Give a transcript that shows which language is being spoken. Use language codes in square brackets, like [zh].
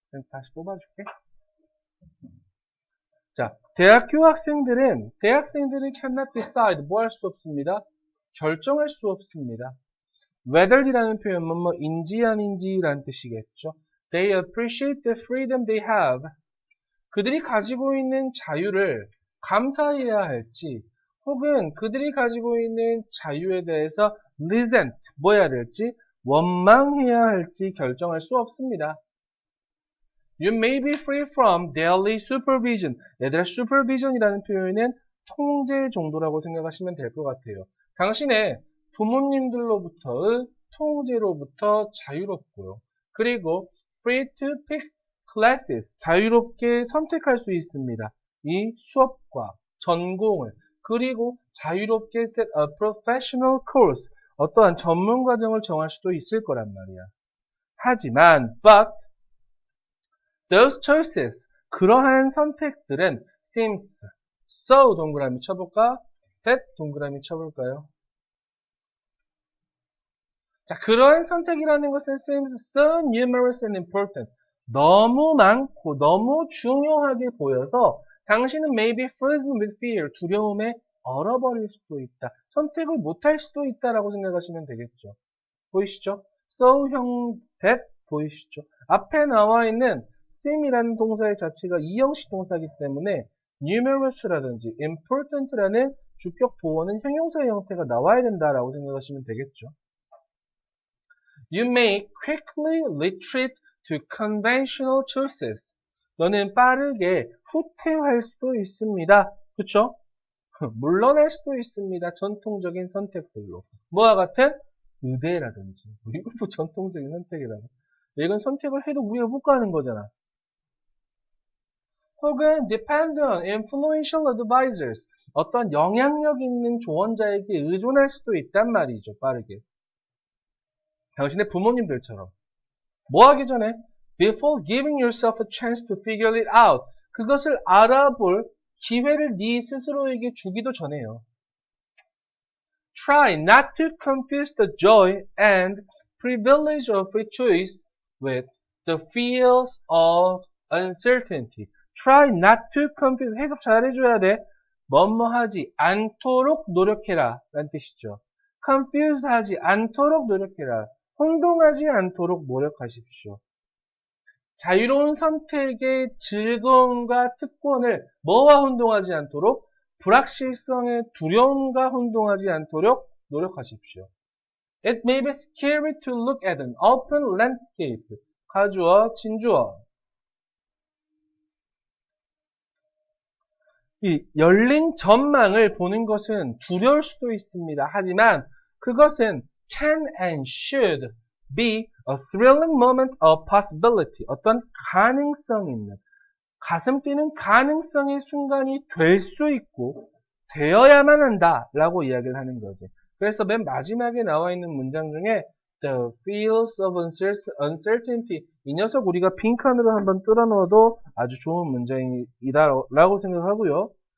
[ko] 다시 뽑아줄게. 자, 대학생들은 [en] cannot decide, [ko] 뭐 할 수 없습니다. 결정할 수 없습니다. whether이라는 표현은 뭐인지 아닌지라는 뜻이겠죠. [en] They appreciate the freedom they have. [ko] 그들이 가지고 있는 자유를 감사해야 할지, 혹은 그들이 가지고 있는 자유에 대해서 resent, 뭐 해야 될지, 원망해야 할지 결정할 수 없습니다. [en] You may be free from daily supervision. [ko] 얘들아, supervision이라는 표현은 통제 정도라고 생각하시면 될 것 같아요. 당신의 부모님들로부터의 통제로부터 자유롭고요. 그리고 [en] free to pick classes. [ko] 자유롭게 선택할 수 있습니다. 이 수업과 전공을. 그리고 자유롭게 [en] set a professional course. [ko] 어떠한 전문 과정을 정할 수도 있을 거란 말이야. 하지만, [en] but those choices, [ko] 그러한 선택들은 [en] seems so [ko] 동그라미 쳐볼까? that 동그라미 쳐볼까요? 자, 그러한 선택이라는 것은 [en] seems so numerous and important, [ko] 너무 많고 너무 중요하게 보여서 당신은 [en] may be frozen with fear, [ko] 두려움에 얼어버릴 수도 있다. 선택을 못할 수도 있다라고 생각하시면 되겠죠. 보이시죠? so 형 that 보이시죠? 앞에 나와 있는 seem이라는 동사의 자체가 이형식 동사이기 때문에 numerous라든지 important라는 주격 보어는 형용사의 형태가 나와야 된다라고 생각하시면 되겠죠. [en] You may quickly retreat to conventional choices. [ko] 너는 빠르게 후퇴할 수도 있습니다. 그쵸? 물러날 수도 있습니다. 전통적인 선택들로. 뭐와 같은? 의대라든지. 이거 뭐 전통적인 선택이라고. 이건 선택을 해도 우리가 못 가는 거잖아. 혹은 [en] depend on influential advisors. [ko] 어떤 영향력 있는 조언자에게 의존할 수도 있단 말이죠. 빠르게. 당신의 부모님들처럼. 뭐 하기 전에? [en] Before giving yourself a chance to figure it out. [ko] 그것을 알아볼 기회를 네 스스로에게 주기도 전에요. [en] Try not to confuse the joy and privilege of free choice with the fears of uncertainty. Try not to confuse. [ko] 해석 잘 해줘야 돼. 뭐뭐하지 않도록 노력해라 라는 뜻이죠. confuse 하지 않도록 노력해라. 혼동하지 않도록 노력하십시오. 자유로운 선택의 즐거움과 특권을 뭐와 혼동하지 않도록? 불확실성의 두려움과 혼동하지 않도록 노력하십시오. [en] It may be scary to look at an open landscape. [ko] 가주어, 진주어. 이 열린 전망을 보는 것은 두려울 수도 있습니다. 하지만 그것은 [en] can and should be a thrilling moment of possibility. [ko] 어떤 가능성 있는, 가슴 뛰는 가능성의 순간이 될 수 있고 되어야만 한다라고 이야기를 하는 거지. 그래서 맨 마지막에 나와 있는 문장 중에 [en] the fears of uncertainty [ko] 이 녀석 우리가 빈칸으로 한번 뚫어 넣어도 아주 좋은 문장이다라고 생각하고요.